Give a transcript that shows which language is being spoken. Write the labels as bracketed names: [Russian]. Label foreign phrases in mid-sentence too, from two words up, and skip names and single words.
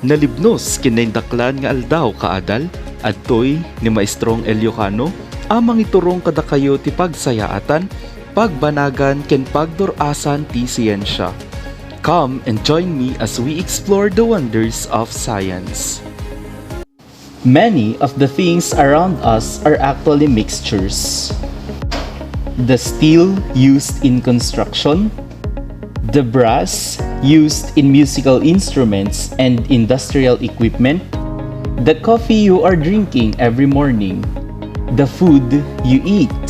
[Iloko] Nalibnos kinaindaklan nga aldaw kaadal adtoy ni Maestrong Eliocano amang iturong kada kayo ti pagsayaatan, pagbanagan ken pagdurasan ti siyensya. [English] Come and join me as we explore the wonders of science. Many of the things around us are actually mixtures. The steel used in construction, the brass used in musical instruments and industrial equipment, the coffee you are drinking every morning, the food you eat.